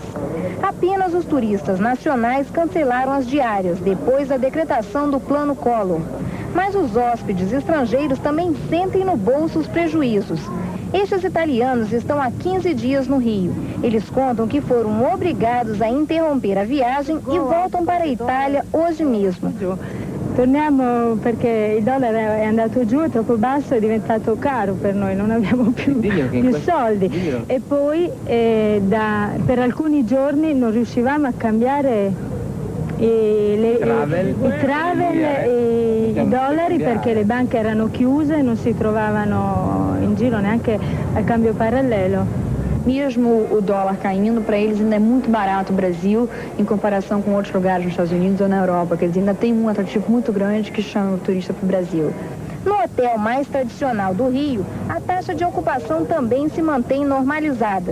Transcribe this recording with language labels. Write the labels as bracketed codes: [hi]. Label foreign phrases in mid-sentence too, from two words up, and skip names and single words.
[pt] Apenas os turistas nacionais cancelaram as diárias depois da decretação do Plano Collor. Mas os hóspedes estrangeiros também sentem no bolso os prejuízos. Estes italianos estão há 15 dias no Rio. Eles contam que foram obrigados a interromper a viagem e voltam para a Itália hoje mesmo. [it] Torniamo perché il dollaro è andato giù, è troppo basso, è diventato caro per noi, non abbiamo più soldi. E poi per alcuni giorni non riuscivamo a cambiare i dollari perché le banche erano chiuse e non si trovavano in giro neanche a cambio paralelo. [pt] Mesmo o dólar caindo, para eles ainda é muito barato o Brasil em comparação com outros lugares nos Estados Unidos ou na Europa. Quer dizer, ainda tem um atrativo muito grande que chama o turista para o Brasil. No hotel mais tradicional do Rio, a taxa de ocupação também se mantém normalizada.